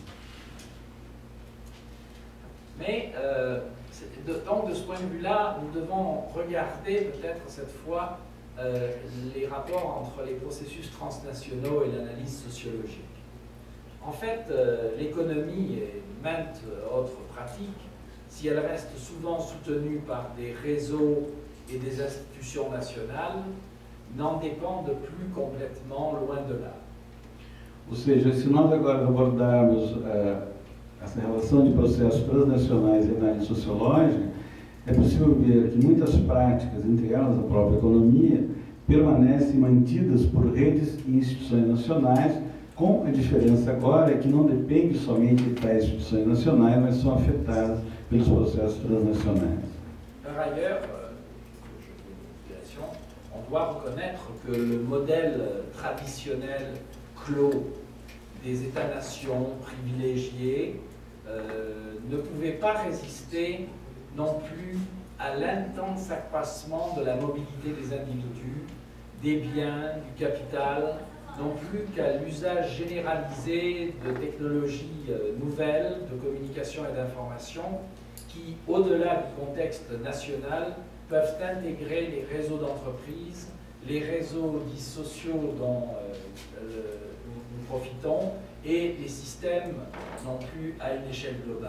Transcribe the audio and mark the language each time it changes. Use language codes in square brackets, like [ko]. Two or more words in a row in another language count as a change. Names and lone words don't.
[fr] Mais, donc de ce point de vue-là, nous devons regarder peut-être cette fois les rapports entre les processus transnationaux et l'analyse sociologique. En fait, l'économie et maintes autres pratiques, si elles restent souvent soutenues par des réseaux et des instituitions nationales, n'en dépendent plus complètement, loin de là. [pt] Ou seja, se nós agora abordarmos essa relação de processos transnacionais e análise sociológica, é possível ver que muitas práticas, entre elas a própria economia, permanecem mantidas por redes e instituições nacionais, com a diferença agora que não depende somente de tais instituições nacionais, mas são afetadas pelos processos transnacionais. [fr] Par ailleurs, on doit reconnaître que le modèle traditionnel clos des États-nations privilégiés ne pouvait pas résister non plus à l'intense accroissement de la mobilité des individus, des biens, du capital, non plus qu'à l'usage généralisé de technologies nouvelles de communication et d'information qui, au-delà du contexte national, peuvent intégrer les réseaux d'entreprises, les réseaux dits sociaux dont nous profitons et les systèmes non plus à une échelle globale.